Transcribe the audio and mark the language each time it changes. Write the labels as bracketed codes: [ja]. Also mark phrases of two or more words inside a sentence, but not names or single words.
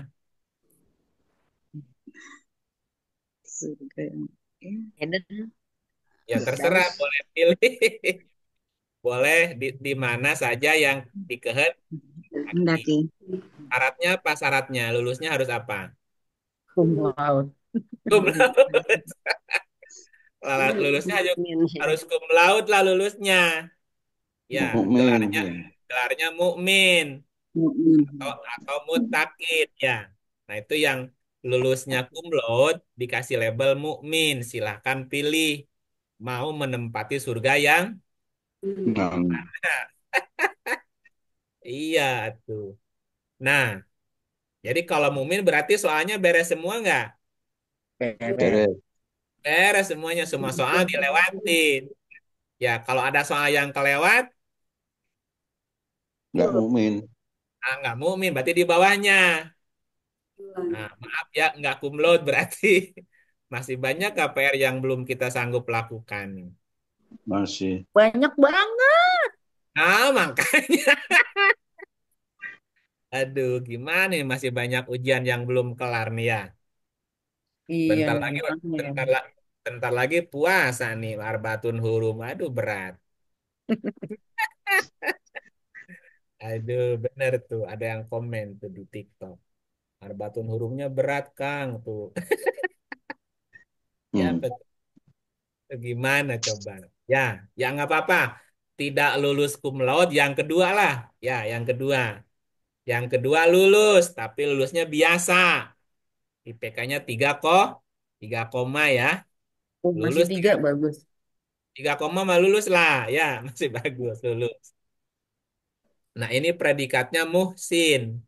[id] Surga yang Ya terserah, boleh pilih. Boleh di mana saja yang dikehendaki. Hendaki. Syaratnya apa syaratnya? Lulusnya harus apa? [la] Cum laude. Cum laude. [id] Lulusnya harus [la] cum laude [id] lah lulusnya. Ya, Mukmin. gelarnya mukmin Mukmin. atau muttaqin ya. Nah, itu yang lulusnya [la] cum laude [id] dikasih label mukmin. Silahkan pilih mau menempati surga yang Nah, iya tuh. Nah, jadi kalau mukmin berarti soalnya beres semua nggak? beres. Beres semuanya, semua soal dilewatin. Ya, kalau ada soal yang kelewat, Nggak mukmin. nggak mukmin, berarti di bawahnya. Nah, maaf ya, nggak [la] cum laude [id] berarti. Masih banyak KPR yang belum kita sanggup lakukan. Masih. Banyak banget. Nah, makanya. Aduh, gimana nih, masih banyak ujian yang belum kelar nih ya. Iya, Bentar nih, lagi, makanya. bentar lagi puasa nih, [ar] أربعة حرم. [id] Aduh, berat. Aduh, bener tuh. Ada yang komen tuh di TikTok. Arbatun hurufnya berat, Kang. Tuh. Ya, Hmm. gimana coba? Ya, ya nggak apa-apa. Tidak lulus [la] cum laude, [id] yang kedua lah. Ya, yang kedua. Yang kedua lulus, tapi lulusnya biasa. IPK-nya 3 kok. 3 koma ya. Oh, masih Lulus 3, 3, bagus. 3 koma mah lulus lah. Ya, masih bagus, lulus. Nah, ini predikatnya muhsin.